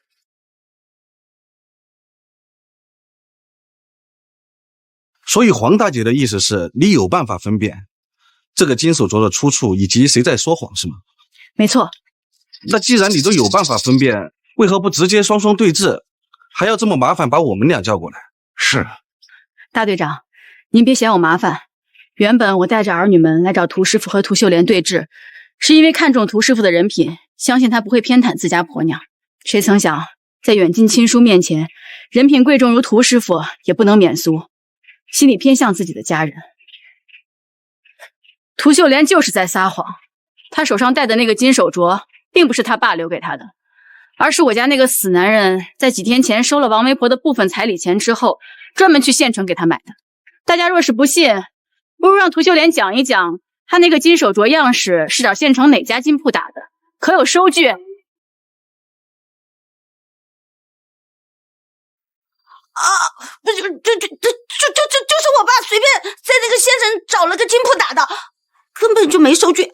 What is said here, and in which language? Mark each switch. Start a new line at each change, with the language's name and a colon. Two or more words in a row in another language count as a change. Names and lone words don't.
Chinese: 所以黃大姐的意思是你有辦法分辨這個金手鐲的出處以及誰在說謊是嗎？沒錯。那既然你都有辦法分辨，為何不直接雙雙對峙，還要這麼麻煩把我們倆叫過來？是。大隊長，您別嫌我麻煩。原本我帶着兒女們來找涂師傅和涂秀蓮對峙，是因為看中涂師傅的人品，相信他不會偏袒自家婆娘。誰曾想，在遠近親疏面前，人品貴重如涂師傅也不能免俗，心裡偏向自己的家人。涂秀蓮就是在撒謊，她手上戴的那個金手鐲，並不是她爸留給她的，而是我家那個死男人在幾天前收了王媒婆的部分彩禮錢之後，專門去縣城給她買的。大家若是不信，不如讓涂秀蓮講一講，她那個金手鐲樣式是找縣城哪家金鋪打的，可有收據？就是我爸隨便在那個縣城找了個金鋪打的，根本就沒收據，